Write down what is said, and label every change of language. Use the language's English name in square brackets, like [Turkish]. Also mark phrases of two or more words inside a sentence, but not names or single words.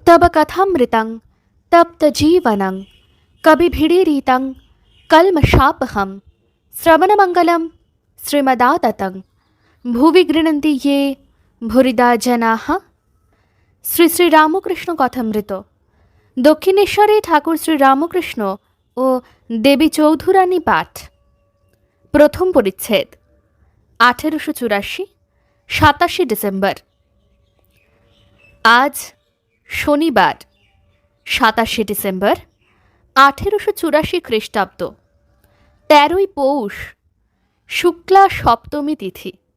[Sanskrit] तब कथामृतं तप्तजीवनं कविभिरीरितं कल्मषापहं श्रवणमङ्गलं श्रीमदाततं भुवि गृह्णन्ति ये भूरिदा जनाः। [Bangla] শ্রী শ্রী রামকৃষ্ণ কথামৃত। দক্ষিণেশ্বরে ঠাকুর শ্রী রামকৃষ্ণ ও দেবী চৌধুরানী পাঠ। প্রথম পরিচ্ছেদ। 1884 27 ডিসেম্বর। আজ শনিবার 27 ডিসেম্বর 1884 খ্রিস্টাব্দ, 13ই পৌষ, শুক্লা সপ্তমী তিথি।